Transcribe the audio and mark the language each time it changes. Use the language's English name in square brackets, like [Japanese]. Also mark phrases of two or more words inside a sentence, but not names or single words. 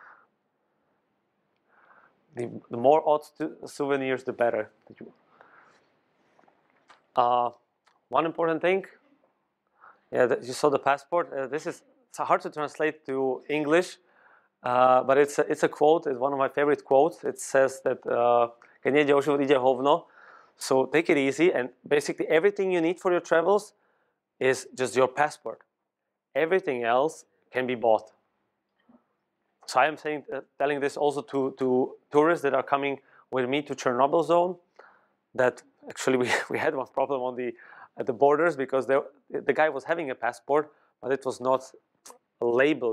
[English] The more odd souvenirs, the better. One important thing, you saw the passport. This is hard to translate to English, but it's a quote. It's one of my favorite quotes. It says that [Slovak] keď nejde o život, ide hovno. [English] So take it easy, and basically everything you need for your travels is just your passport. Everything else can be bought. So I am telling this also to tourists that are coming with me to Chernobyl zone, that actually we had one problem at the borders, because the guy was having a passport, but it was not labeled.